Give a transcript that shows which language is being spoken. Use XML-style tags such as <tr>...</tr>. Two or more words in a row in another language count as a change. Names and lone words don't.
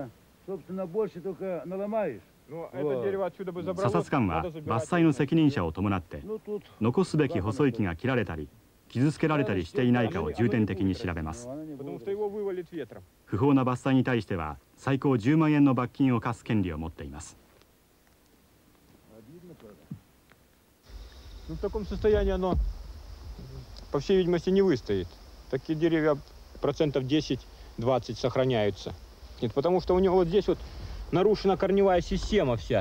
<ja>査察官は伐採の責任者を伴って残すべき細い木が切られたり傷つけられたりしていないかを重点的に調べます。不法な伐採に対しては最高10万円の罰金を課す権利を持っています。</ja> <ru>Ну, в таком состоянии оно, по всей видимости, не выстоит. Такие деревья процентов 10-20 сохраняются. Нет, потому что у него вот здесь вот нарушена корневая система вся.</ru>